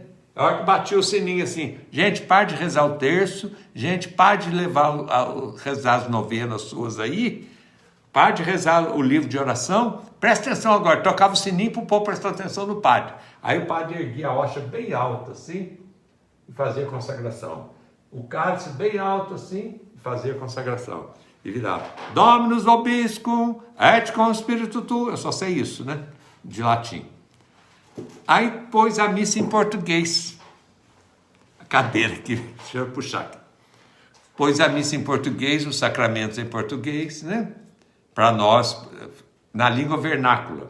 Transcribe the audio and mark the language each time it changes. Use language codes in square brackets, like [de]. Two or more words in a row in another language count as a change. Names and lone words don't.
[pt] A hora que batia o sininho assim, gente, pare de rezar o terço, gente, pare de rezar as novenas suas aí, pare de rezar o livro de oração, presta atenção agora, tocava o sininho para o povo prestar atenção no padre. Aí o padre erguia a hóstia bem alta, assim, e fazia a consagração. O cálice bem alto, assim, e fazia a consagração. E virava, [la] Dominus vobiscum, et cum spiritu tuo. [pt] Eu só sei isso, né? De latim. Aí pôs a missa em português. A cadeira aqui, deixa eu puxar aqui. Pôs a missa em português, os sacramentos em português, né? Para nós, na língua vernácula.